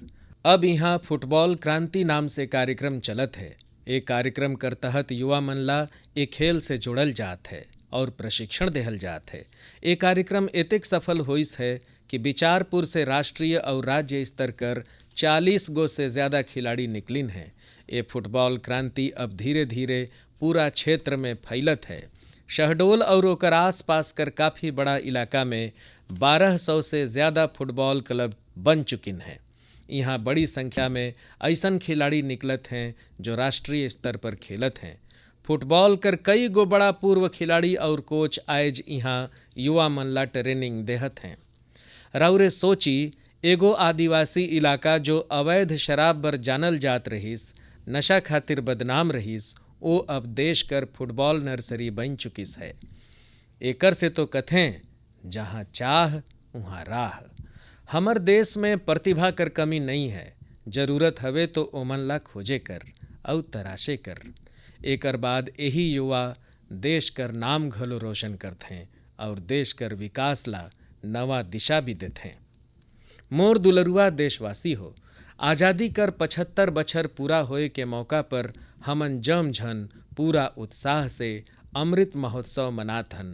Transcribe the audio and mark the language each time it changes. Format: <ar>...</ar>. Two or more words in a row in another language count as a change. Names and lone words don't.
<sck>अब यहाँ फुटबॉल क्रांति नाम से कार्यक्रम चलत है। एक कार्यक्रम कर तहत युवा मन ला एक खेल से जुड़ल जात है और प्रशिक्षण देहल जात है। ये कार्यक्रम एतेक सफल होइस है कि बिचारपुर से राष्ट्रीय और राज्य स्तर कर 40 गो से ज़्यादा खिलाड़ी निकलिन हैं। ये फुटबॉल क्रांति अब धीरे धीरे पूरा क्षेत्र में फैलत है। शहडोल और ओकर आस पास कर काफ़ी बड़ा इलाका में 1200 से ज़्यादा फुटबॉल क्लब बन चुकिन हैं। यहाँ बड़ी संख्या में ऐसन खिलाड़ी निकलत हैं जो राष्ट्रीय स्तर पर खेलत हैं। फुटबॉल कर कई गो बड़ा पूर्व खिलाड़ी और कोच आयज यहाँ युवा मन ला ट्रेनिंग देहत हैं। रउरे सोची, एगो आदिवासी इलाका जो अवैध शराब बर जानल जात रहीस, नशा खातिर बदनाम रहीस, वो अब देश कर फुटबॉल नर्सरी बन चुकिस है।</sck> <hne>एकर से तो कथें, जहाँ चाह वहाँ राह।</hne> <sck>हमर देश में प्रतिभा कर कमी नहीं है,</sck> <hne>जरूरत हवे तो ओमन ला खोजे कर और तराशे कर। एकर बाद यही युवा देश कर नाम घलो रोशन करथें और देश कर विकास ला नवा दिशा भी देथें। मोर दुलरुआ देशवासी हो, आज़ादी कर 75 बछर पूरा होए के मौका पर हमन जम झन पूरा उत्साह से अमृत महोत्सव मनाथन।</hne>